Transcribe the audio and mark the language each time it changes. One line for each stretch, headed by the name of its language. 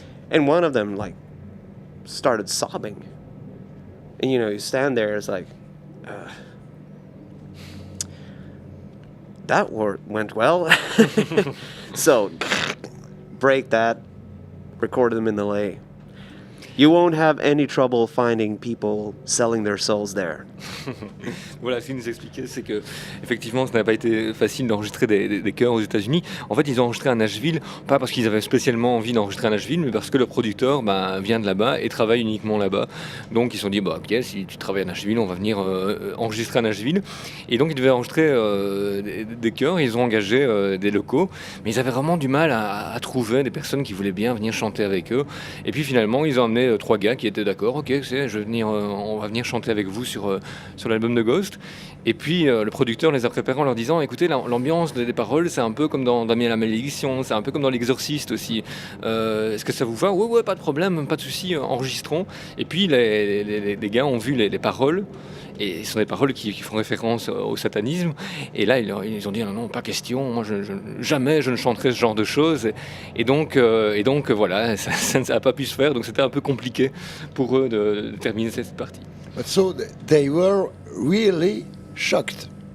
English: And one of them, like, started sobbing. And, you know, you stand there, it's like, that went well. So, break that, recorded them in LA. You won't have any trouble finding people selling their souls there.
French: Voilà, ce qu'il nous expliquait, c'est que effectivement, ça n'a pas été facile d'enregistrer des chœurs aux États-Unis. En fait, ils ont enregistré à Nashville, pas parce qu'ils avaient spécialement envie d'enregistrer à Nashville, mais parce que le producteur vient de là-bas et travaille uniquement là-bas. Donc, ils se sont dit, ok, si tu travailles à Nashville, on va venir enregistrer à Nashville. Et donc, ils devaient enregistrer des chœurs. Ils ont engagé des locaux, mais ils avaient vraiment du mal à trouver des personnes qui voulaient bien venir chanter avec eux. Et puis finalement, ils ont amené 3 gars qui étaient d'accord. Ok, on va venir chanter avec vous sur l'album de Ghost. Et puis le producteur les a préparés en leur disant, écoutez, l'ambiance des paroles, c'est un peu comme dans Damien la malédiction, c'est un peu comme dans l'Exorciste aussi. Est-ce que ça vous va? Ouais, pas de problème, pas de souci, enregistrons. Et puis les gars ont vu les paroles. Et ce sont des paroles qui font référence au satanisme. Et là, ils ont dit non, pas question, moi jamais je ne chanterai ce genre de choses. Et donc voilà, ça n'a pas pu se faire, donc c'était un peu compliqué pour eux de terminer cette partie.
English: But so they were really shocked.